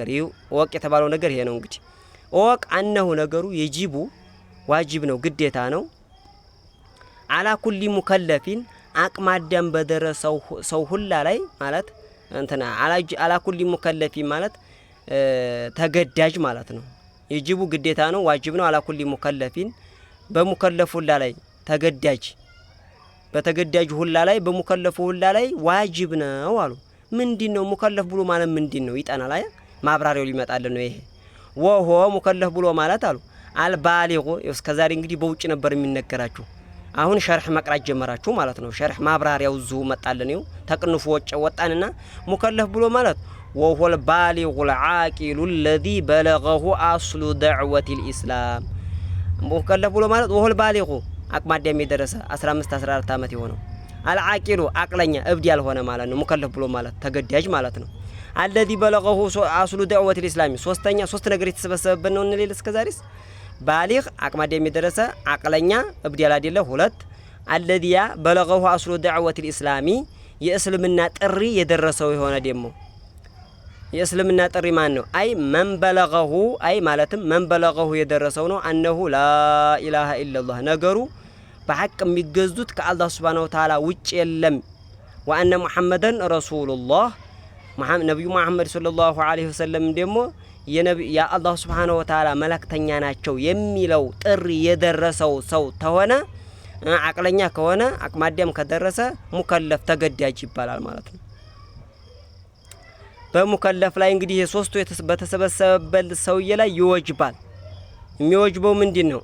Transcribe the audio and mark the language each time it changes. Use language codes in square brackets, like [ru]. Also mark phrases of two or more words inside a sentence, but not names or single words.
[am] ይኸው እወቅ የተባለው ነገር ይሄ ነው እንግዲህ እወቅ አነሁ ነገሩ የጂቡ ዋጅብ ነው ግዴታ ነው። [ar] على كل مكلفين [am] አቅማዳም በደረሰው ሰው ሁላ ላይ ማለት እንትና [ar] على كل مكلفين [am] ማለት ተገዳጅ ማለት ነው። የጂቡ ግዴታ ነው ዋጅብ ነው። [ar] على كل مكلفين [am] በሙከለፍ ሁላ ላይ ተገዳጅ በተገዳጅ ሁላ ላይ በሙከለፉ ሁላ ላይ ዋጅብ ነው አሉ። ምንድነው ሙከለፍ ብሎ ማለት ምንድነው? ይጠናል አያ ማብራሪያው ሊመጣልን ነው ይሄ [ar] وهو مكلف [am] ብሎ ማለት አሉ አልባሊጉ እስከዛሬ እንግዲህ በውጭ ነበር የሚነገራችሁ አሁን ሸርህ መቅራት ጀመራችሁ ማለት ነው። ሸርህ ማብራሪያው ዙ መጣልን ነው ተቅንፉ ወጣንና ሙከለፍ ብሎ ማለት [ar] وهو البالغ العاقل الذي بلغه أصل دعوة الإسلام مكلف [am] ብሎ ማለት [ar] وهو البالغ [am] አቅማዳም የደረሰ 15 14 ዓመት የሆነው አልዓቂሉ አቅለኛ እብድ ያልሆነ ማለት ነው። ሙከለፍ ብሎ ማለት ተገዳጅ ማለት ነው። [ar] الذي بلغه أصل دعوة الإسلام [am] ሶስት ነገር የተሰበሰበበት ነው እንለል እስከዛሬስ ባሊግ አቅማዳም የደረሰ አቅለኛ እብድ ያል አይደለ። ሁለት [ar] الذي بلغه أصل دعوة الإسلام [am] የእስልምና ጥሪ የደረሰው የሆነ ደግሞ የእስልምና ጥሪ ማን ነው? አይ መንበለገሁ አይ ማለትም መንበለገሁ የደረሰው ነው። [ar] أنه لا إله إلا الله [am] ነገሩ በሐቅ የሚገዙት ከአላህ [ar] سبحانه وتعالى [am] ውጭ የለም። [ar] وأن محمدا رسول الله [am] ነብዩ መሐመድ [ar] صلى الله عليه وسلم [am] ደግሞ የአላህ [ar] سبحانه وتعالى [am] መልእክተኛ ናቸው የሚለው ጥሪ የደረሰው ሰው ተሆነ አቅለኛ ከሆነ አቅማዳም ከደረሰ ሙከለፍ ተገዳጅ ይባላል ማለት ነው። በሙከለፍ ላይ እንግዲህ የሶስቱ በተሰበሰበበት ሰውዬ ላይ ይወጅባል። የሚወጅበው ምንድነው?